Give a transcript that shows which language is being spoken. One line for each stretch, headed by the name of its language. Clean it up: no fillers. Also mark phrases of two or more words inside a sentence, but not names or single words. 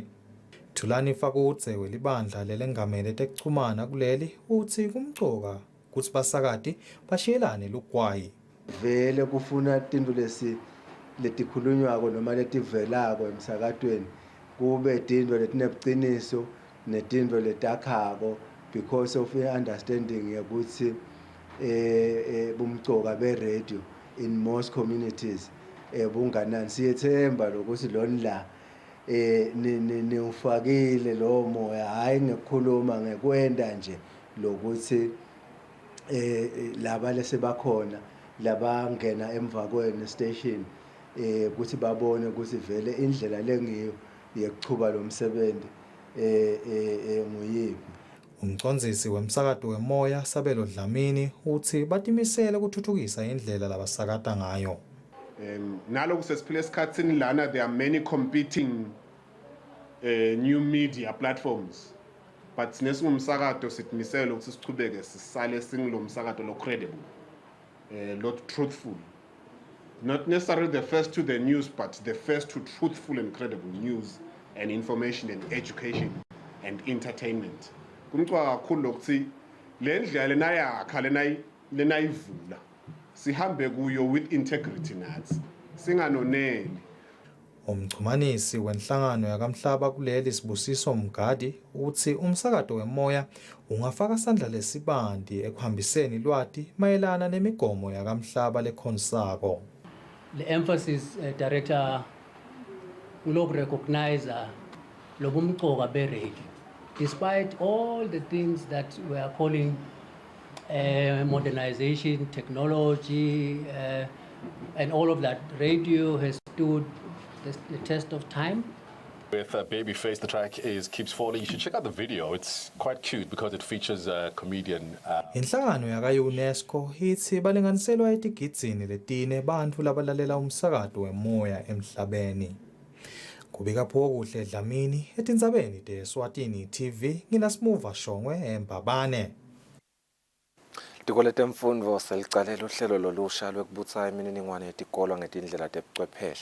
Swati: Thulani Fakudze welibandla lelengamele tekuchumana kuleli uthi kumcoka kutsi basakati bashiyelane lugwayi. Vele kufuna tintfo letikhulunywako noma letivelako emsakatweni kube tintfo letinebuciniso netintfo letakhako
English: because of understanding
Swati: yakutsi bumcoka be-radio
English: in most communities
Swati: bunganani. Siyethemba lokuthi lonla niwufakile lo moya, hayi ngekukhuluma ngekwenda nje lokuthi laba lesebakhona labangena emva kwene station ukuthi babone ukuthi vele indlela lengiyo yekuchuba lo msebenzi nguyiphi. Umcondzisi wemsakato wemoya Sabelo Dlamini uthi batimisele ukuthuthukisa indlela labasakata ngayo. Naloku sesiphile esikhatsini lana
English: there are many competing new media platforms,
Swati: but nesingumsakato sitimisele ukuthi sichubeke sisale singilo msakato lo credible, lot
English: truthful, not necessarily the first to the news, but the first to truthful and credible news and information and education and entertainment.
Swati: Kumcwa kakhulu ukuthi le ndlela lenayakha lenayivula sihambe kuyo
English: with integrity
Swati: nathi singanoneli. Umchumanisi wenhlangano yakamhlaba kuleli Sibusiso Mgadi uthi umsakato wemoya ungafaka sandla lesibandi ekuhambiseni lwati mayelana nemigomo yakamhlaba lekhonsako.
English: The emphasis director will recognize
Swati: lobumcoka be-radio.
English: Despite all the things that we are calling modernization, technology, and all of that, radio has stood the test of time. With Babyface, the track keeps falling. You should check out the video. It's quite cute because it features a comedian.
Swati: Inhlangano yaka-UNESCO ithi balinganiselwa etigidini letine bantfu labalalela umsakato wemoya emhlabeni. Kubika Phokuhle Dlamini etindzabeni te-Eswatini TV nginasimuva Shongwe eMbabane. Tiko letemfundvo selicalela uhlelo lolusha lwekubutsa imininingwane yetikolo ngetindlela tebuchwepheshe.